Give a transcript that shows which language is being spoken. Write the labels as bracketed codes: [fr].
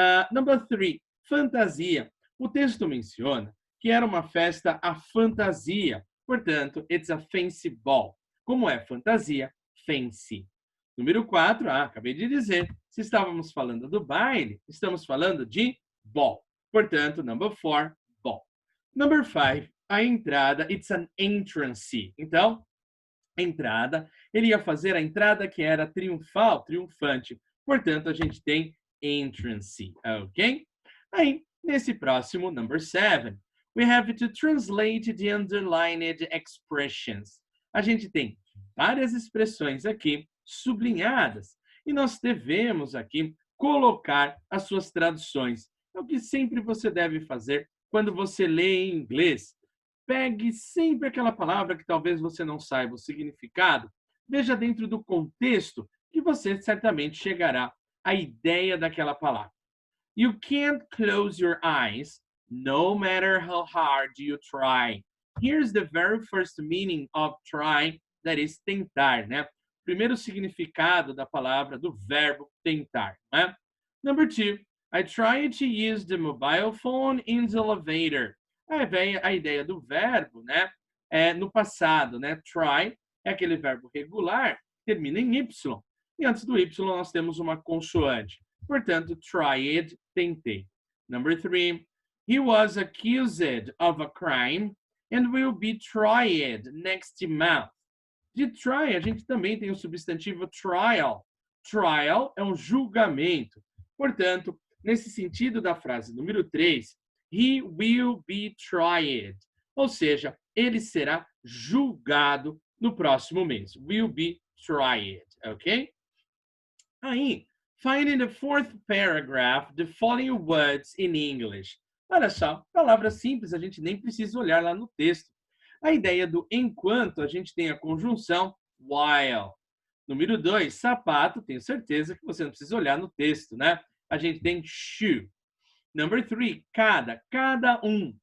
[pt] Number 3, fantasia. O texto menciona que era uma festa à fantasia, portanto, [en] it's a fancy ball. [pt] Como é fantasia? Fancy. Número 4, acabei de dizer, se estávamos falando do baile, estamos falando de ball. [en] Portanto, number 4, ball. Number 5, [pt] a entrada, [en] it's an entrance. [pt] Então, entrada, ele ia fazer a entrada que era triunfal, triunfante. Portanto, a gente tem entrance, ok? Aí, nesse próximo, [en] number 7, we have to translate the underlined expressions. [pt] A gente tem várias expressões aqui sublinhadas e nós devemos aqui colocar as suas traduções. É o que sempre você deve fazer quando você lê em inglês. Pegue sempre aquela palavra que talvez você não saiba o significado, veja dentro do contexto que você certamente chegará à ideia daquela palavra. [en] You can't close your eyes, no matter how hard you try. Here's the very first meaning of try, that is tentar, né? [pt] Primeiro significado da palavra, do verbo tentar, né? [en] Number 2, I tried to use the mobile phone in the elevator. [pt] Aí vem a ideia do verbo, né? No passado, né? Try é aquele verbo regular, termina em Y. E antes do Y nós temos uma consoante. Portanto, tried, tentei. [en] Number 3, he was accused of a crime and will be tried next month. [pt] De try, a gente também tem o substantivo trial. Trial é um julgamento. Portanto, nesse sentido da frase número 3, [en] he will be tried. [pt] ou seja, ele será julgado no próximo mês. [en] Will be tried, ok? Aí, find in the fourth paragraph the following words in English. [pt] Olha só, palavra simples, a gente nem precisa olhar lá no texto. A ideia do enquanto, a gente tem a conjunção while. Número 2, sapato, tenho certeza que você não precisa olhar no texto, né? A gente tem shoe. [en] Number 3, [pt] cada um.